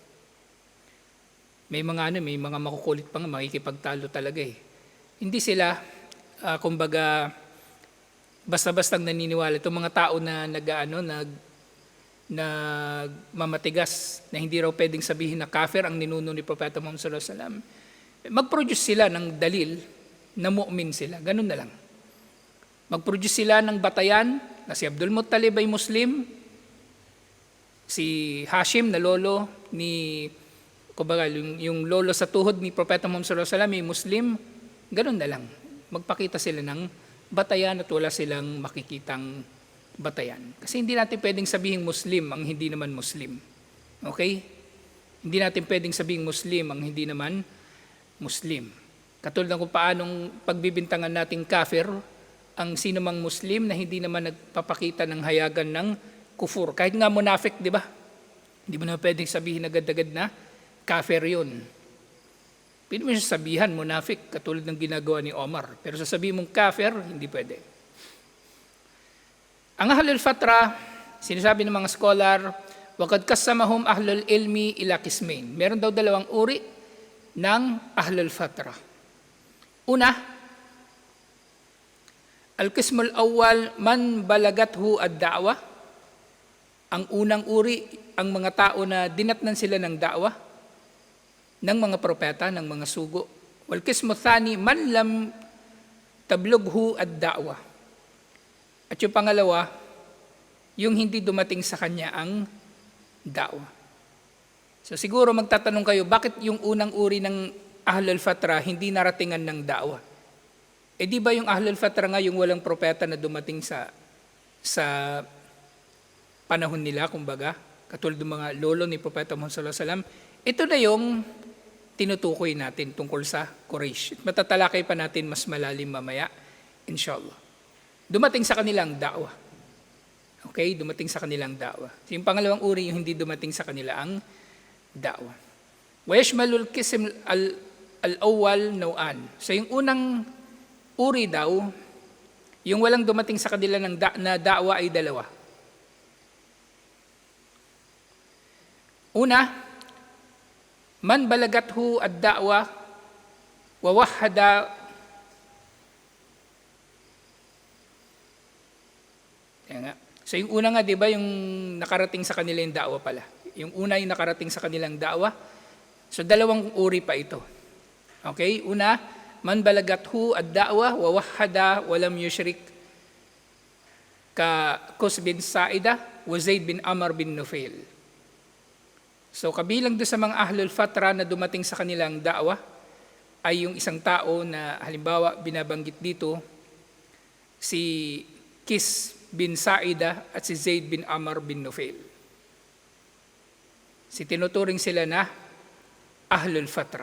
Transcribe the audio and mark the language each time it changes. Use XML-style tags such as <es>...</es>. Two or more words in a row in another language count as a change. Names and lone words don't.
<tl>May mga makukulit pa nga, makikipagtalo talaga eh. Hindi sila, kumbaga, basta-bastang naniniwala. Itong mga tao na mamatigas, na hindi raw pwedeng sabihin na kafir ang ninuno ni Propeta Muhammad</tl> <ar>صلى الله عليه وسلم.</ar> <tl>Mag-produce sila ng dalil na mu'min sila. Ganun na lang. Mag-produce sila ng batayan na si Abdul Muttalib ay Muslim, si Hashim na lolo ni, kumbaga, yung lolo sa tuhod ni Propeta Muhammad</tl> <ar>صلى الله عليه وسلم</ar> <tl>ay Muslim. Ganun na lang. Magpakita sila ng batayan at wala silang makikitang batayan. Kasi hindi natin pwedeng sabihin Muslim ang hindi naman Muslim. Okay? Hindi natin pwedeng sabihin Muslim ang hindi naman Muslim. Katulad ng kung paanong pagbibintangan nating kafir ang sino mang Muslim na hindi naman nagpapakita ng hayagan ng kufur. Kahit nga munafik, di ba? Hindi mo na pwedeng sabihin agad-agad na kafir yun. Pwede mo siya sabihan, munafik, katulad ng ginagawa ni Omar. Pero sasabihin mong kafir, hindi pwede. Ang</tl> <ar>أهل الفترة,</ar> <tl>sinasabi ng mga scholar,</tl> <ar>وقد قسمهم أهل العلم إلى قسمين.</ar> <tl>Meron daw dalawang uri ng</tl> <ar>أهل الفترة. Una, القسم الأول من بلغته الدعوة.</ar> <tl>Ang unang uri, ang mga tao na dinatnan sila ng da'wa, ng mga propeta, ng mga sugo.</tl> <ar>والقسم الثاني من لم تبلغه الدعوة.</ar> <tl>At yung pangalawa, yung hindi dumating sa kanya ang da'wa. So siguro magtatanong kayo, bakit yung unang uri ng</tl> <ar>أهل الفترة</ar> <tl>hindi naratingan ng da'wa? Eh di ba yung</tl> <ar>أهل الفترة</ar> <tl>nga yung walang propeta na dumating sa panahon nila, kumbaga, katulad ng mga lolo ni Propeta Muhammad</tl> <ar>صلى الله عليه وسلم,</ar> <tl>ito na yung tinutukoy natin tungkol sa Quraysh. Matatalakay pa natin mas malalim mamaya, inshallah. Dumating sa kanilang da'wa. Okay? Dumating sa kanilang da'wa. So yung pangalawang uri, yung hindi dumating sa kanila ang da'wa.</tl> <ar>ويشمل القسم الأول نوعين.</ar> <tl>So yung unang uri daw, yung walang dumating sa kanila ng na da'wa ay dalawa. Una,</tl> <ar>من بلغته الدعوة ووحد.</ar> <tl>So yung una nga, di ba, yung nakarating sa kanila yung da'wa pala. Yung una yung nakarating sa kanilang da'wa. So dalawang uri pa ito. Okay? Una,</tl> <ar>من بلغته الدعوة ووحد ولم يشرك كقس بن ساعدة وزيد بن عمرو بن نفيل.</ar> <tl>So kabilang doon sa mga</tl> <ar>أهل الفترة</ar> <tl>na dumating sa kanilang da'wa, ay yung isang tao na halimbawa binabanggit dito, si Kis bin Saida at si Zaid bin Amr bin Nufail. Tinuturing sila na</tl> <ar>أهل الفترة.</ar>